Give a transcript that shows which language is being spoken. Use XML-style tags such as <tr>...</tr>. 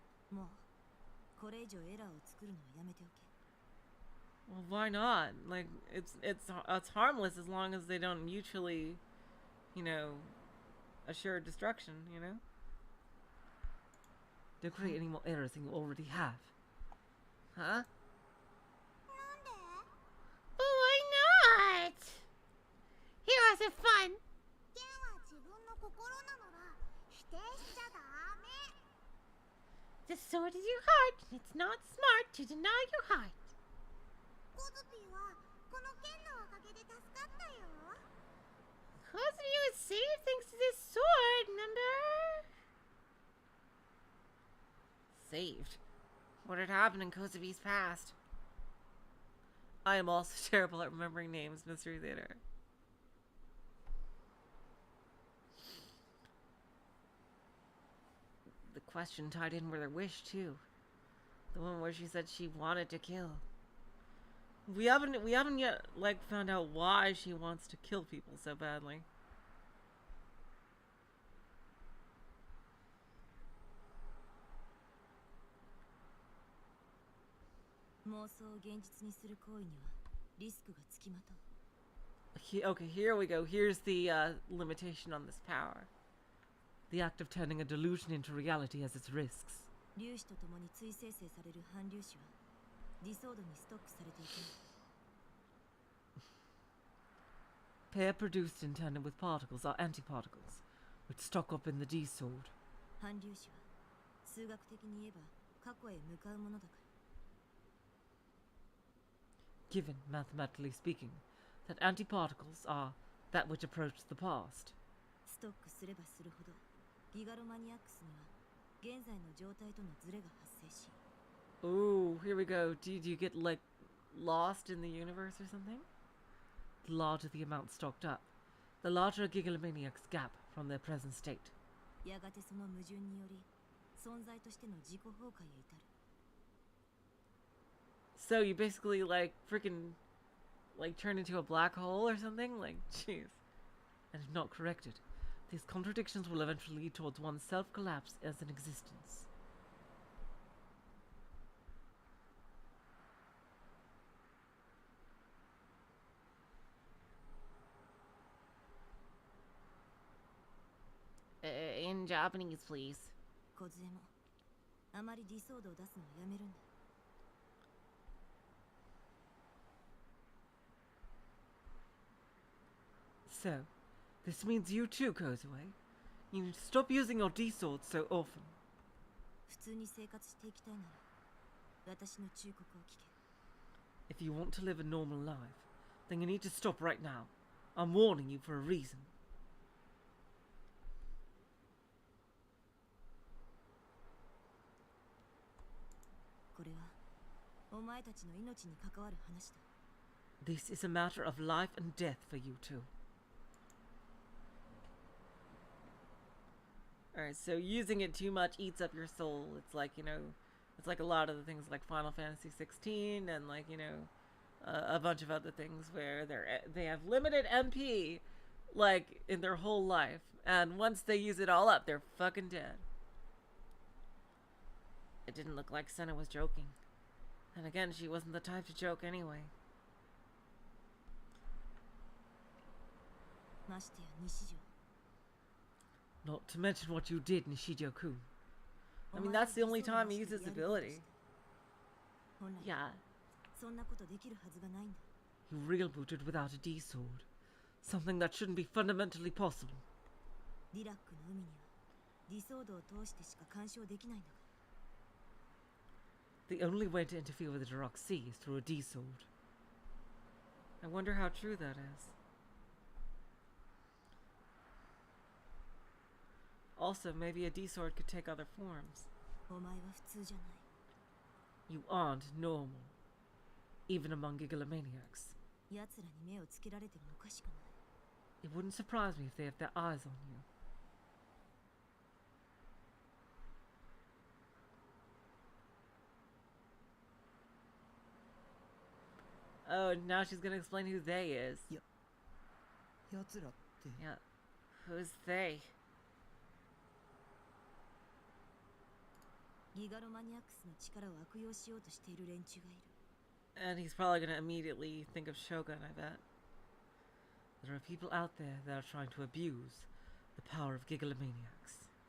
<ja>もう、これ以上エラーを作るのはやめておけ。</ja> <en>Well, why not? Like, it's harmless as long as they don't mutually, you know, assure destruction, you know? Don't create any more errors than you already have. Huh?</en> <ja>なんで？</ja> <en>Why not? Here are some fun.</en> <ja>剣は自分の心なのら否定しちゃダメ。</ja> <en>The sword is your heart, and it's not smart to deny your heart.</en> <ja>コズピーはこの剣のおかげで助かったよ。</ja> <en>Cause of you is saved thanks to this sword, remember? Saved. What had happened in Kozubi's past? I am also terrible at remembering names, Mystery Theater. The question tied in with her wish, too. The one where she said she wanted to kill. We haven't yet like found out why she wants to kill people so badly.</en> <ja>妄想を現実にする行為にはリスクがつきまとう。</ja> <en>Okay, here we go. Here's the limitation on this power. The act of turning a delusion into reality has its risks.</en> <ja>粒子とともに追生成される反粒子はディソードにストックされていく。</ja> <en>Pair produced in tandem with particles are antiparticles, which stock up in the D-sword.</en> <ja>反粒子は数学的に言えば過去へ向かうものだから。</ja> <en>Given, mathematically speaking, that antiparticles are that which approach the past.</en> <ja>ストックすればするほどギガロマニアックスには現在の状態とのズレが発生し。</ja> <en>Ooh, here we go. Do you get like lost in the universe or something? The larger the amount stocked up, the larger a gigalomaniac's gap from their present state.</en> <ja>やがてその矛盾により存在としての自己崩壊へ至る。</ja> <en>So you basically like freaking like turn into a black hole or something? Like, jeez. And if not corrected, these contradictions will eventually lead towards one's self-collapse as an existence. In Japanese, please.</en> <ja>小杖もあまりディソードを出すのをやめるんだ。</ja> <en>So, this means you too, Kozue. You need to stop using your D-sword so often.</en> <ja>普通に生活していきたいなら私の忠告を聞け。</ja> <en>If you want to live a normal life, then you need to stop right now. I'm warning you for a reason.</en> <ja>これはお前たちの命に関わる話だ。</ja> <en>This is a matter of life and death for you two. Alright, so using it too much eats up your soul. It's like, you know, it's like a lot of the things like Final Fantasy 16 and like, you know, a bunch of other things where they have limited MP, like, in their whole life. And once they use it all up, they're fucking dead. It didn't look like Senna was joking. And again, she wasn't the type to joke anyway.</en> <ja>ましてや西条。</ja> <en>Not to mention what you did, Nishijo-kun. I mean, that's the only time he uses his ability.</en> <ja>本来</ja> <en>Yeah,</en> <ja>そんなことできるはずがないんだ。</ja> <en>you real booted without a D-sword. Something that shouldn't be fundamentally possible.</en> <ja>リラックの海にはディソードを通してしか干渉できないんだから。</ja> <en>The only way to interfere with the Dark Sea is through a D-sword. I wonder how true that is. Also, maybe a D-sword could take other forms.</en> <ja>お前は普通じゃない。</ja> <en>You aren't normal. Even among gigalomaniacs.</en> <ja>奴らに目をつけられてもおかしくない。</ja> <en>It wouldn't surprise me if they have their eyes on you. Oh, now she's gonna explain who they is.</en> <ja>奴らって</ja> <en>Yeah. Who's they?</en> <ja>ギガロマニアックスの力を悪用しようとしている連中がいる。</ja> <en>And he's probably gonna immediately think of Shogun, I bet. There are people out there that are trying to abuse the power of gigalomaniacs.</en>